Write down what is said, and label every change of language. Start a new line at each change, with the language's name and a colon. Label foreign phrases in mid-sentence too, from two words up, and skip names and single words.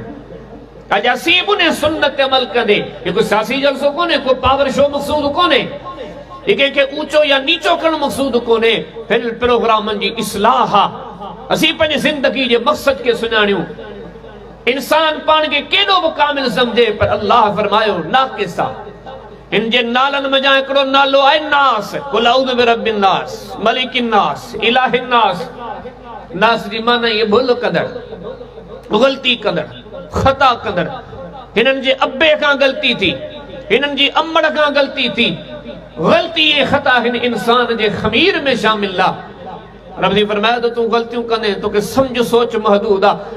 Sindhi: अॼु असीं बि उन सुन्नत ते अमल कंदे, हिकु सियासी जलसो कोन्हे, को पावर शो मक़सूद कोन्हे, कंहिंखे ऊचो या नीचो करणु मक़सूद कोन्हे। हिन प्रोग्रामनि जी इस्लाह आहे। असीं पंहिंजी ज़िंदगी जे मक़सद खे सुञाणियूं। इंसान पाण खे केॾो बि कामिल सम्झे, पर अल्लाह फरमायो नाक़िस आहे। इन जे नालनि में हिकिड़ो नालो आहे नास।
Arabic: قل أعوذ برب الناس، ملك الناس، إله الناس.
Sindhi: नास जी माना ये भुल कंदड़, ग़लती कंदड़, ख़ता कंदड़। हिननि जे अब्बे खां ग़लती थी, हिननि जी अम्मड़ खां ग़लती थी। ग़लती ऐं ख़ता हिन इंसान जे ख़मीर में शामिल आहे। रब जी फरमाया तो तू ग़लतियूं कंदे तोखे सम्झ सोच महदूद आहे।